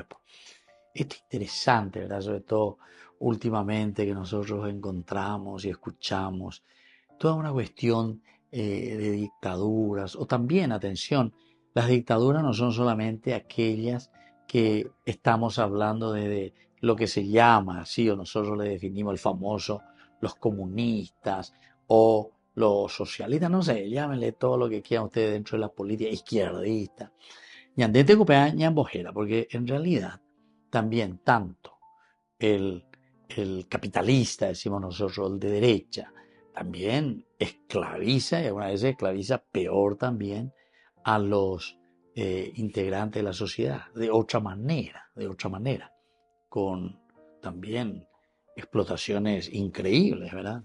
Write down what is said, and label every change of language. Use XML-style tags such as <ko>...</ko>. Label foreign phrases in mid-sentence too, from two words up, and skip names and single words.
<es>Esto es interesante, ¿verdad? Sobre todo últimamente que nosotros encontramos y escuchamos toda una cuestión de dictaduras, o también, atención, las dictaduras no son solamente aquellas que estamos hablando de lo que se llama, así, o nosotros le definimos el famoso, los comunistas o los socialistas, no sé, llámenle todo lo que quieran ustedes dentro de la política izquierdista.</es> <gn>Ñandete copea ñambojera,</gn> <es>porque en realidad también tanto el, el capitalista, decimos nosotros, el de derecha, también esclaviza, y algunas veces esclaviza peor también a los integrantes de la sociedad, de otra manera, con también explotaciones increíbles, ¿verdad?</es>